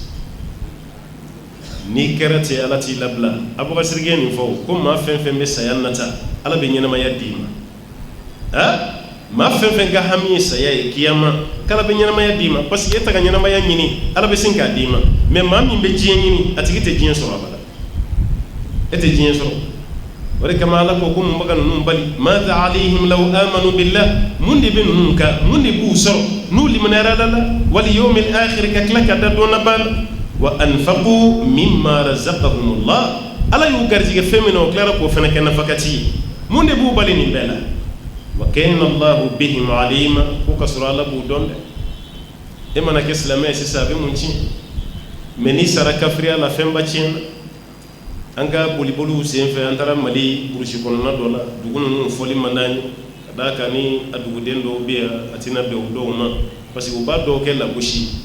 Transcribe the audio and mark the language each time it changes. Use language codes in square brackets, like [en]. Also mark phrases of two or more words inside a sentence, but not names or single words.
[bm] ni kɛra ten Ala t'i labila Abubakar ye nin fɔ ko maa fɛn fɛn bɛ saya nata Ala bɛ ɲɛnamaya d'i ma maa fɛn fɛn ka hami ye saya ye kiyama k'Ala bɛ ɲɛnamaya d'i ma [fr] parce que [bm] e ta ka ɲɛnamaya ɲini Ala bɛ sin k'a d'i ma mais maa min bɛ diɲɛ ɲini a tigi tɛ diɲɛ sɔrɔ abada e tɛ diɲɛ sɔrɔ o de kama Ala ko mun bɛ ka ninnu bali [ar] ماذا عليهم لو آمنوا بالله [bm] mun de bɛ ninnu kan mun de b'u sɔrɔ n'u limaniyara Ala la wal [ar] اليوم الآخر [bm] ka tila ka da dɔn na ban [ar] وأنفقوا مما رزقهم الله [bm] Ala y'u garijɛgɛ fɛn min na o tilara k'o fana kɛ nafakati ye mun de b'u bali nin bɛɛ la [ar] وكان الله بهم عليما [bm] ko ka sɔrɔ Ala b'u dɔn dɛ e mana kɛ silamɛ ye sisan a bɛ mun tiɲɛ mais n'i sara kafiriya la fɛnba tiɲɛna an ka boliboliw senfɛ an taara Mali burusi kɔnɔna dɔ la dugu ninnu fɔli man d'an ye ka d'a kan ni a duguden dɔw bɛ yan a tɛna bɛn o dɔw ma [fr] parce que [bm] u b'a dɔw kɛ lagosi